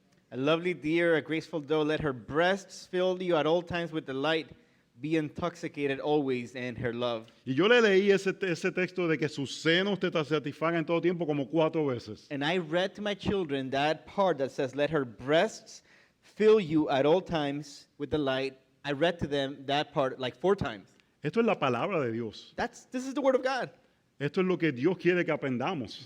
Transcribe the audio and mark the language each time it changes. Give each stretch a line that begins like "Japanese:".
English: A lovely deer, a graceful doe, let her breasts fill you at all times with delight. Be intoxicated always in her love.
Spanish: Y yo le leí ese texto de que sus senos te satisfagan en todo tiempo como 4 veces.
English: And I read to my children that part that says, let her breasts fill you at all times with delight. I read to them that part like 4 times.
Spanish: Esto es la palabra de Dios.
English: This is the word of God.
Spanish: Esto es lo que Dios quiere que aprendamos.